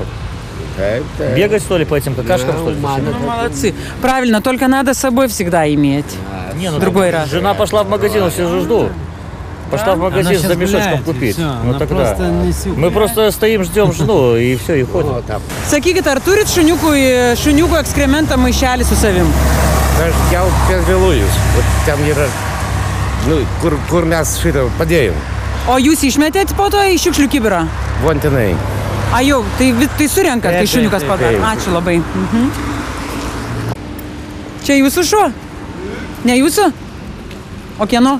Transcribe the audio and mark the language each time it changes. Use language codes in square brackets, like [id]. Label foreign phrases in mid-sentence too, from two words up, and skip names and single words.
[ru] Бегать, что ли, по этим какашкам, что ли? Ну, молодцы. Правильно, только надо с собой всегда иметь. Не, ну, Другой раз. Жена пошла в магазин, все же жду. Пошла в магазин за мешочком купить. Ну тогда. Мы просто стоим, ждем жену, и все, и ходим. [lt] Sakykit, ar turit šuniukų ekskrementą maišelį su savim? [ru] Я перевелуюсь. Вот там [lt] yra, kur mes šitą padėjom. O jūs išmetėt po to į šiukšlių kibirą? Von tenai. A jau, tai surenkat, kai šuniukas padaro. Ačiū labai. Čia jūsų šuo? Ne jūsų? O kieno?